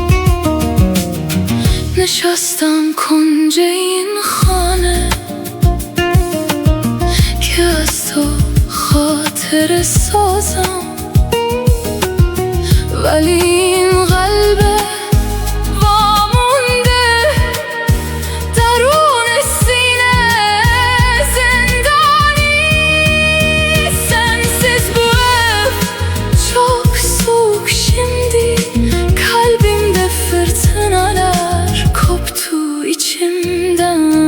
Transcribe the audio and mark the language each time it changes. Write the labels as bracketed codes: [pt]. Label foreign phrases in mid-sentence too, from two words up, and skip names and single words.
[fa] نشستم کنج این خانه که از تو خاطر سازم. ولی این قلب وامونده درون سینه زندانی. [tr] Sensiz bu ev çok soğuk şimdi. Kalbimde fırtınalar koptu içimden.